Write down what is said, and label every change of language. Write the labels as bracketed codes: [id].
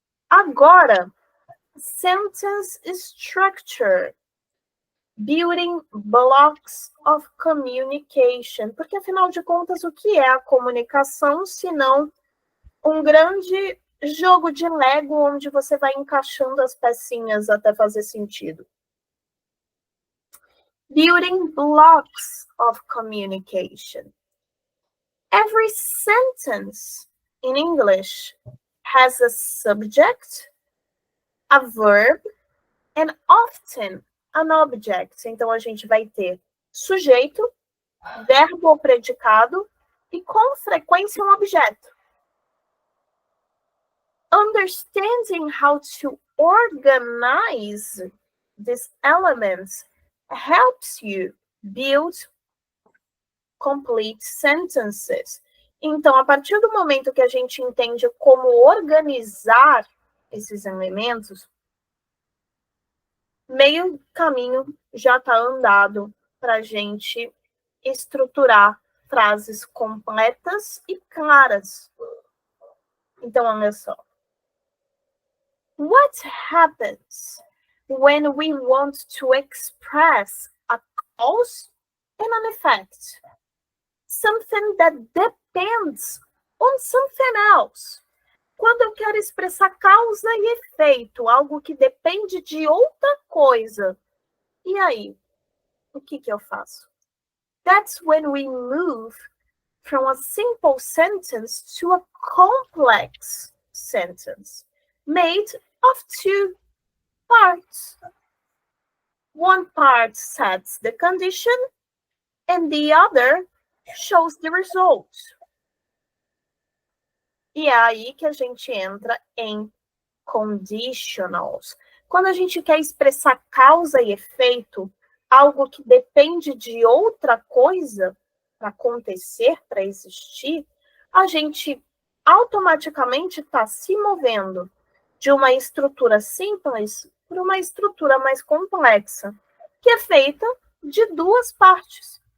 [en] Agora, sentence structure. Building blocks of communication. [pt] Porque, afinal de contas, o que é a comunicação, se não um grande jogo de Lego onde você vai encaixando as pecinhas até fazer sentido? [en] Building blocks of communication. Every sentence in English has a subject, a verb, and often an object. [pt] Então, a gente vai ter sujeito, verbo ou predicado e, com frequência, um objeto. [en] Understanding how to organize these elements helps you build complete sentences. [pt] Então, a partir do momento que a gente entende como organizar esses elementos, meio caminho já está andado para a gente estruturar frases completas e claras. Então, olha só. [en] What happens when we want to express a cause and an effect? Something that depends on something else. [pt] Quando eu quero expressar causa e efeito, algo que depende de outra coisa. E aí? O que eu faço? [en] That's when we move from a simple sentence to a complex sentence made of two parts. One part sets the condition and the other shows the result. [pt] E é aí que a gente entra em conditionals. Quando a gente quer expressar causa e efeito, algo que depende de outra coisa para acontecer, para existir, a gente automaticamente está se movendo de uma estrutura simples para uma estrutura mais complexa, que é feita de duas partes.